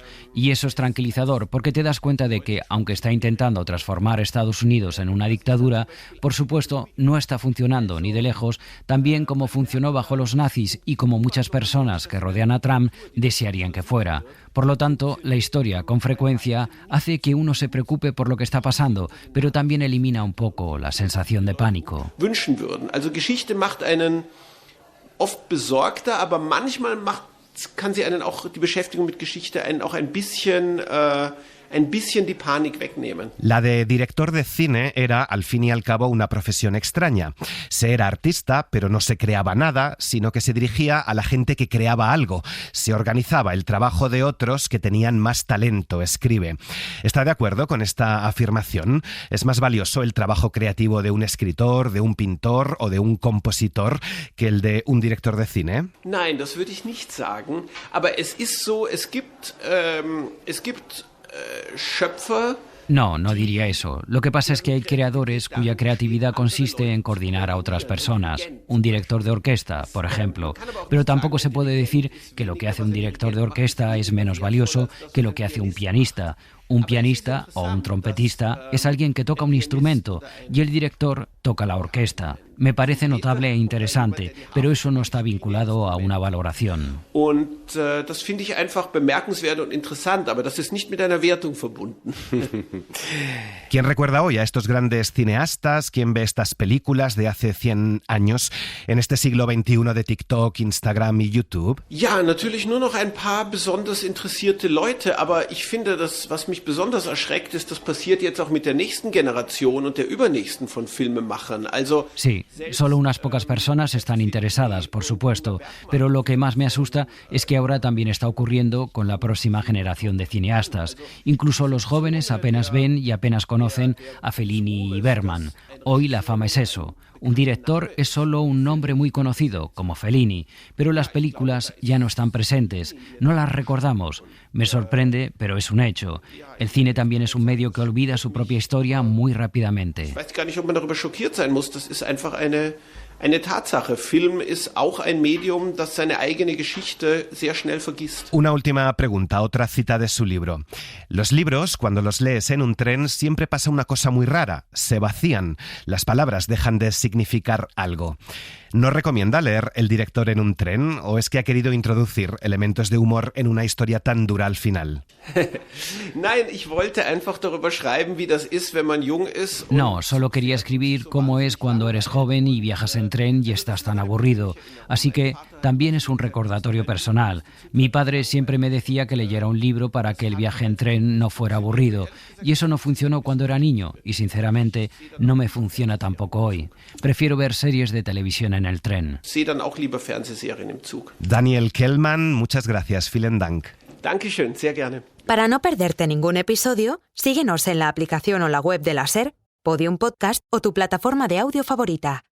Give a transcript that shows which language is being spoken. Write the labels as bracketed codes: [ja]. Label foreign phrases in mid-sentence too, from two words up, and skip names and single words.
[es] Y eso es tranquilizador, porque te das cuenta de que, aunque está intentando transformar Estados Unidos en una dictadura, por supuesto, no está funcionando ni de lejos tan bien como funcionó bajo los nazis y como muchas personas que rodean a Trump desearían que fuera. Por lo tanto, la historia, con frecuencia, hace que uno se preocupe por lo que está pasando, pero también elimina un poco la sensación de pánico. [de] Wünschen würden. Also Geschichte macht einen oft besorgter, aber manchmal kann sie einen auch, die Beschäftigung mit Geschichte einen auch ein bisschen die Panik wegnehmen. [es] La de director de cine era, al fin y al cabo, una profesión extraña. Se era artista, pero no se creaba nada, sino que se dirigía a la gente que creaba algo. Se organizaba el trabajo de otros que tenían más talento, escribe. ¿Está de acuerdo con esta afirmación? ¿Es más valioso el trabajo creativo de un escritor, de un pintor o de un compositor que el de un director de cine? [de] Nein, das würde ich nicht sagen. Aber es ist so, es gibt Schöpfer, [es] No, no diría eso. Lo que pasa es que hay creadores cuya creatividad consiste en coordinar a otras personas. Un director de orquesta, por ejemplo. Pero tampoco se puede decir que lo que hace un director de orquesta es menos valioso que lo que hace un pianista. Un pianista o un trompetista es alguien que toca un instrumento y el director toca la orquesta. Me parece notable e interesante, pero eso no está vinculado a una valoración. [de] Und das finde ich einfach bemerkenswert und interessant, aber das ist nicht mit einer Wertung verbunden. [es] ¿Quién recuerda hoy a estos grandes cineastas? ¿Quién ve estas películas de hace 100 años en este siglo XXI de TikTok, Instagram y YouTube? [de] Ja, natürlich nur noch ein paar besonders interessierte Leute, aber ich finde, was mich besonders erschreckt, ist, das passiert jetzt auch mit der nächsten Generation und der übernächsten von Filmemachern. Also [es] sí, solo unas pocas personas están interesadas, por supuesto, pero lo que más me asusta es que ahora también está ocurriendo con la próxima generación de cineastas. Incluso los jóvenes apenas ven y apenas conocen a Fellini y Bergman. Hoy la fama es eso. Un director es solo un nombre muy conocido, como Fellini, pero las películas ya no están presentes, no las recordamos. Me sorprende, pero es un hecho. El cine también es un medio que olvida su propia historia muy rápidamente. [de] Ich weiß gar nicht, ob man darüber schockiert sein muss. Das ist einfach eine Tatsache. Film ist auch ein Medium, das seine eigene Geschichte sehr schnell vergisst. [es] Una última pregunta, otra cita de su libro. Los libros, cuando los lees en un tren, siempre pasa una cosa muy rara. Se vacían. Las palabras dejan de significar algo. ¿No recomienda leer El director en un tren o es que ha querido introducir elementos de humor en una historia tan dura al final? [de] Nein, ich wollte einfach darüber schreiben, wie das ist, wenn man jung ist. [es] No, solo quería escribir cómo es cuando eres joven y viajas en tren y estás tan aburrido. Así que también es un recordatorio personal. Mi padre siempre me decía que leyera un libro para que el viaje en tren no fuera aburrido. Y eso no funcionó cuando era niño y, sinceramente, no me funciona tampoco hoy. Prefiero ver series de televisión en el tren. [de] Sehe dann auch lieber Fernsehserien im Zug. [es] Daniel Kehlmann, muchas gracias. [de] Vielen Dank. Dankeschön, sehr gerne. [es] Para no perderte ningún episodio, síguenos en la aplicación o la web de la SER, Podium Podcast o tu plataforma de audio favorita.